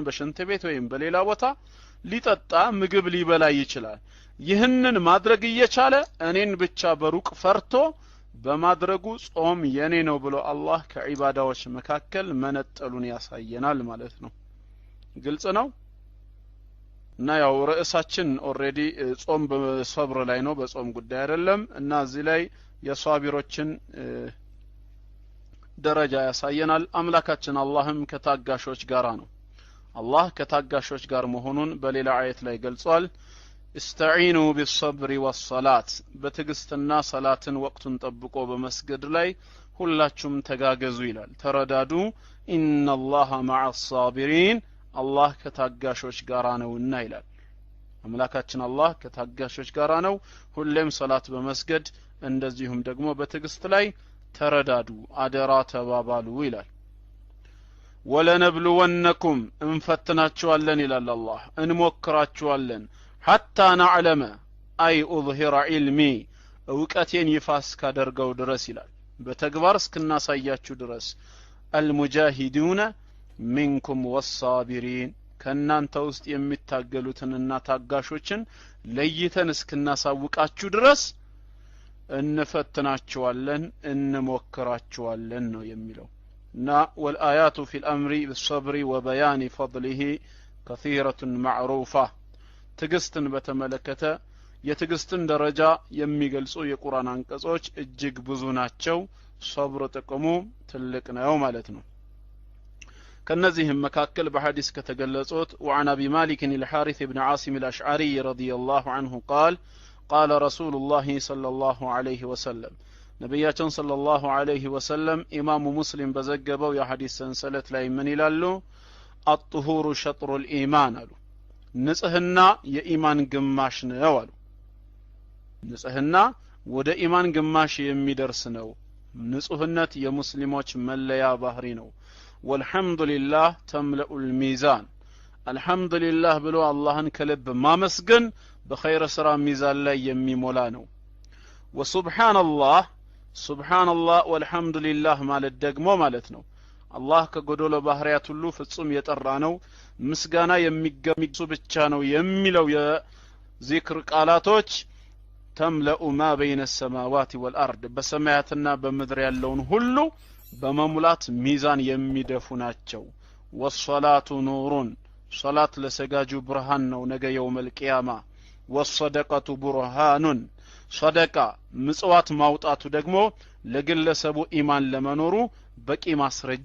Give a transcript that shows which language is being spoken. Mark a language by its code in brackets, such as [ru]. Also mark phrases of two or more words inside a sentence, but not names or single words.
[am] በሽንት ቤት ወይም በሌላ ቦታ ሊጠጣ ምግብ ሊበላ ይችላል። ይህንን ማድረግ እየቻለ እኔን ብቻ በሩቅ ፈርቶ በማድረጉ ጾም የኔ ነው ብሎ አላህ ከዒባዳዎች መካከል መነጠሉን ያሳየናል ማለት ነው። ግልጽ ነው። እና ያው ርዕሳችን ኦሬዲ ጾም በሰብር ላይ ነው፣ በጾም ጉዳይ አይደለም። እና እዚህ ላይ የሷቢሮችን ደረጃ ያሳየናል። አምላካችን አላህም ከታጋሾች ጋር ነው። አላህ ከታጋሾች ጋር መሆኑን በሌላ አየት ላይ ገልጿል። [ar] استعينوا بالصبر والصلاة [am] በትግስትና ሰላትን ወቅቱን ጠብቆ በመስገድ ላይ ሁላችሁም ተጋገዙ ይላል። ተረዳዱ [ar] إن الله مع الصابرين [am] አላህ ከታጋሾች ጋር ነውና ይላል። አምላካችን አላህ ከታጋሾች ጋር ነው። ሁሌም ሰላት በመስገድ እንደዚሁም ደግሞ በትግስት ላይ ተረዳዱ፣ አደራ ተባባሉ ይላል። ወለነብሉወነኩም እንፈትናችኋለን ይላል አላህ፣ እንሞክራችኋለን [ar] حتى نعلم أي أظهر علمي [am] እውቀቴን ይፋ እስካደርገው ድረስ ይላል። በተግባር እስክናሳያችሁ ድረስ [ar] المجاهدون منكم والصابرين [am] ከናንተ ውስጥ የሚታገሉትንና ታጋሾችን ለይተን እስክናሳውቃችሁ ድረስ እንፈትናችኋለን እንሞክራችኋለን ነው የሚለው። እና [ar] والآيات في الأمر بالصبر وبيان فضله كثيرة معروفة [am] ትግስትን በተመለከተ የትግስትን ደረጃ የሚገልጹ የቁርአን አንቀጾች እጅግ ብዙ ናቸው። ሶብር ጥቅሙ ትልቅ ነው ማለት ነው። ከነዚህም መካከል በሐዲስ ከተገለጹት [ar] وعن ابي مالك الحارث بن عاصم الاشعري رضي الله عنه قال قال رسول الله صلى الله عليه وسلم ነብያችን صلى الله عليه وسلم [am] ኢማሙ ሙስሊም በዘገበው የሐዲስ ሰንሰለት ላይ ምን ይላሉ? [ar] الطهور شطر الايمان [am] አሉ። ንጽህና የኢማን ግማሽ ነው አሉ። ንጽህና ወደ ኢማን ግማሽ የሚደርስ ነው። ንጹህነት የሙስሊሞች መለያ ባህሪ ነው። [ar] والحمد لله تملأ الميزان [am] አልሐምዱሊላህ ብሎ አላህን ከልብ ማመስገን በኸይር ስራ ሚዛን ላይ የሚሞላ ነው። [ar] وسبحان الله سبحان الله والحمد لله [am] ማለት ደግሞ ማለት ነው አላህ ከጎዶሎ ባህሪያት ሁሉ ፍጹም የጠራ ነው፣ ምስጋና የሚገሚሱ ብቻ ነው የሚለው የዚክር ቃላቶች [ar] تملآن ما بين السماوات والارض [am] በሰማያትና በምድር ያለውን ሁሉ በመሙላት ሚዛን የሚደፉ ናቸው። [ar] والصلاة نور [am] ሶላት ለሰጋጁ ብርሃን ነው ነገ [ar] يوم القيامة። والصدقة برهان [am] ሰደቃ ምጽዋት ማውጣቱ ደግሞ ለግለሰቡ ኢማን ለመኖሩ በቂ ማስረጃ